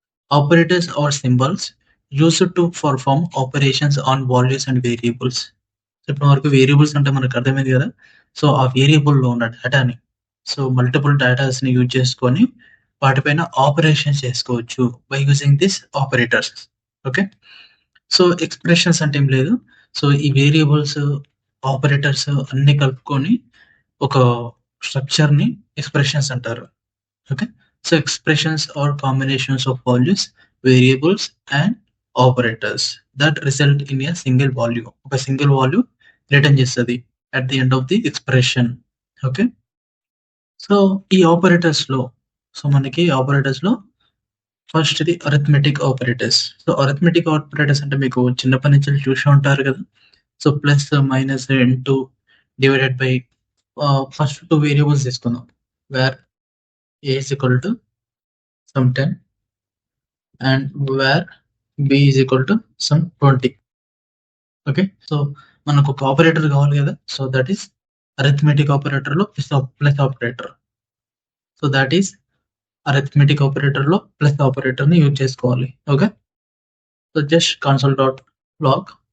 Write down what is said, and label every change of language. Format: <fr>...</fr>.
<en>Operators are symbols used to perform operations on values and variables.</en> <te>So, ఇప్పటి వరకు variables అంటే మనకు అర్థమైంది కదా. సో, ఆ వేరియబుల్‌లో ఉన్న డేటాని సో, మల్టిపుల్ డేటాస్‌ని యూజ్ చేసుకొని వాటిపైన ఆపరేషన్స్ చేసుకోవచ్చు</te> <en>By using this operators.</en> <te>Okay. So, expressions అంటే ఏం లేదు. సో, ఈ వేరియబుల్స్, ఆపరేటర్స్ అన్నీ కలుపుకొని ఒక స్ట్రక్చర్‌ని ఎక్స్‌ప్రెషన్స్ అంటారు. Okay.</te> <en>So, expressions are combinations of values, variables and operators that result in a single value.</en> <te>ఒక సింగిల్ వాల్యూ రిటర్న్ చేస్తది</te> <en>At the end of the expression.</en> <te>Okay. So, ఈ ఆపరేటర్స్‌లో so, మనకి ఆపరేటర్స్‌లో ఫస్ట్‌ది arithmetic operators. So, arithmetic operators అంటే మీకు చిన్నప్పటి నుంచి చూసే ఉంటారు కదా. So, plus, minus, into, divided by first 2 variables తీసుకుందాం.</te> <en>Where a is equal to some 10 and where b is equal to some 20.</en> <te>Okay. So, మనకొక ఆపరేటర్ కావాలి కదా. So, that is arithmetic ఆపరేటర్‌లో plus operator. So, that is arithmetic ఆపరేటర్‌లో plus ఆపరేటర్‌ని use చేసుకోవాలి. Okay.</te> <en>So, just console log.</en>